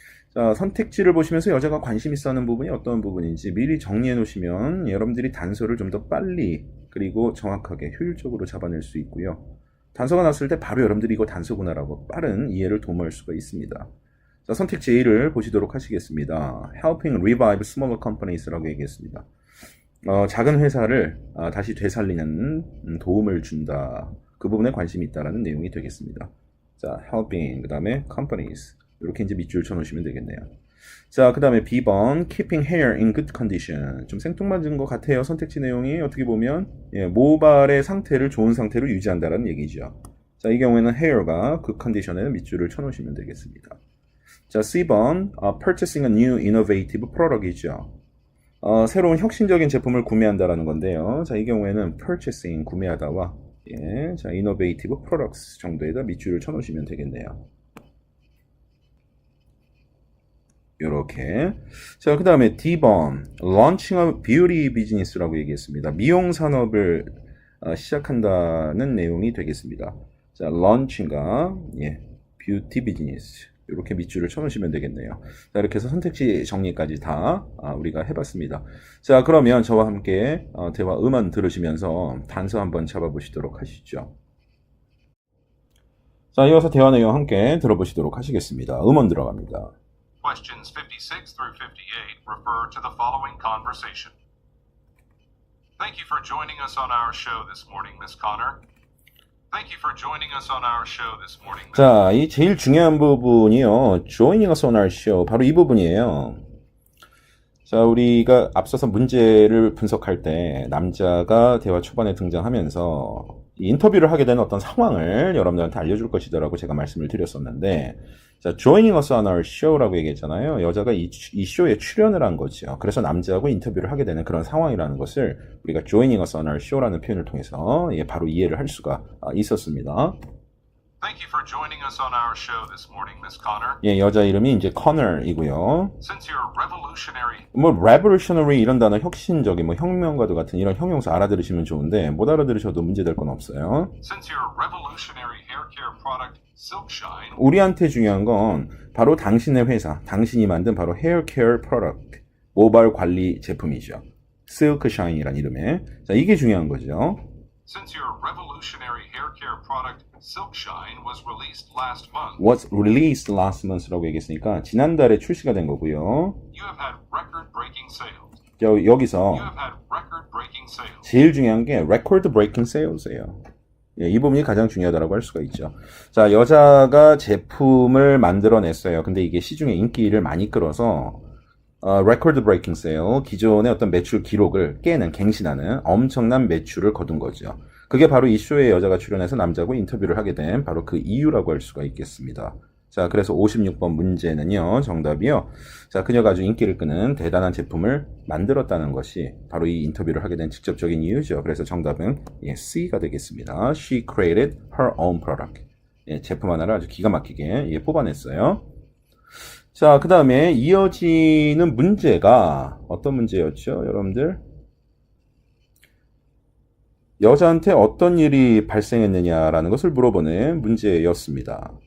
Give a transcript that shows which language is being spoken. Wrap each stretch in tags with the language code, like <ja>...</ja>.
<ko>자, 선택지를 보시면서 여자가 관심 있어 하는 부분이 어떤 부분인지 미리 정리해 놓으시면 여러분들이 단서를 좀 더 빨리 그리고 정확하게 효율적으로 잡아낼 수 있고요. 단서가 났을 때 바로 여러분들이 이거 단서구나라고 빠른 이해를 도모할 수가 있습니다. 자, 선택지 A를 보시도록 하시겠습니다.</ko> <en>Helping revive smaller companies라고</en> <ko>얘기했습니다. 작은 회사를 다시 되살리는 도움을 준다. 그 부분에 관심이 있다라는 내용이 되겠습니다. 자, helping, 그 다음에 companies. 이렇게 이제 밑줄 쳐놓으시면 되겠네요. 자, 그 다음에 B번,</ko> <en>keeping hair in good condition.</en> <ko>좀 생뚱맞은 것 같아요. 선택지 내용이 어떻게 보면 모발의 상태를 좋은 상태로 유지한다는 얘기죠. 자, 이 경우에는 hair가 good condition에 밑줄을 쳐놓으시면 되겠습니다. 자, C번,</ko> <en>purchasing a new innovative product이죠.</en> <ko>새로운 혁신적인 제품을 구매한다라는 건데요. 자, 이 경우에는 purchasing, 구매하다와 자,</ko> <en>innovative products</en> <ko>정도에다 밑줄을 쳐놓으시면 되겠네요. 요렇게. 자, 그 다음에 D번,</ko> <en>launching a beauty business</en> <ko>라고 얘기했습니다. 미용 산업을 시작한다는 내용이 되겠습니다.</ko> <en>자, launching과 beauty business.</en> <ko>이렇게 밑줄을 쳐놓으시면 되겠네요. 자, 이렇게 해서 선택지 정리까지 다 우리가 해봤습니다. 자, 그러면 저와 함께 대화 음원 들으시면서 단서 한번 잡아보시도록 하시죠. 자, 이어서 대화 내용 함께 들어보시도록 하시겠습니다. 음원 들어갑니다.</ko> <en>Questions 56 through 58 refer to the following conversation. Thank you for joining us on our show this morning, Miss Connor. Thank you for joining us on our show this morning.</en> <ko>자, 이 제일 중요한 부분이요.</ko> <en>Joining us on our show.</en> <ko>바로 이 부분이에요. 자, 우리가 앞서서 문제를 분석할 때 남자가 대화 초반에 등장하면서 이 인터뷰를 하게 되는 어떤 상황을 여러분들한테 알려줄 것이다라고 제가 말씀을 드렸었는데, 자,</ko> <en>joining us on our show</en> <ko>라고 얘기했잖아요. 여자가 이 쇼에 출연을 한 거죠. 그래서 남자하고 인터뷰를 하게 되는 그런 상황이라는 것을 우리가</ko> <en>joining us on our show</en> <ko>라는 표현을 통해서 바로 이해를 할 수가 있었습니다.</ko> <en>Thank you for joining us on our show this morning, Miss Connor.</en> <ko>여자 이름이 이제 Connor이고요.</ko> <en>Since you're revolutionary,</en> <ko>뭐 revolutionary 이런 단어 혁신적인 뭐 혁명과도 같은 이런 형용사 알아들으시면 좋은데 못 알아들으셔도 문제될 건 없어요.</ko> <en>since your revolutionary hair care product, Silk Shine,</en> <ko>우리한테 중요한 건 바로 당신의 회사, 당신이 만든 바로 헤어 케어 프로덕트, 모발 관리 제품이죠. Silk Shine이란 이름의. 자, 이게 중요한 거죠.</ko> <en>since your revolutionary hair care product, Silk Shine, was released last month, Was released last month</en> <ko>라고 얘기했으니까 지난달에 출시가 된 거고요.</ko> <en>you have had record-breaking sales.</en> <ko>여기서</ko> <en>You have had record-breaking sales.</en> <ko>제일 중요한 게</ko> <en>record breaking sales</en> <ko>예요. 이 부분이 가장 중요하다고 할 수가 있죠. 자, 여자가 제품을 만들어냈어요. 근데 이게 시중에 인기를 많이 끌어서</ko> <en>record breaking sale,</en> <ko>기존의 어떤 매출 기록을 깨는, 갱신하는 엄청난 매출을 거둔 거죠. 그게 바로 이 쇼에 여자가 출연해서 남자하고 인터뷰를 하게 된 바로 그 이유라고 할 수가 있겠습니다. 자, 그래서 56번 문제는요, 정답이요. 자, 그녀가 아주 인기를 끄는 대단한 제품을 만들었다는 것이 바로 이 인터뷰를 하게 된 직접적인 이유죠. 그래서 정답은 C가 되겠습니다.</ko> <en>She created her own product.</en> <ko>제품 하나를 아주 기가 막히게 뽑아냈어요. 자, 그 다음에 이어지는 문제가 어떤 문제였죠, 여러분들? 여자한테 어떤 일이 발생했느냐라는 것을 물어보는 문제였습니다.</ko>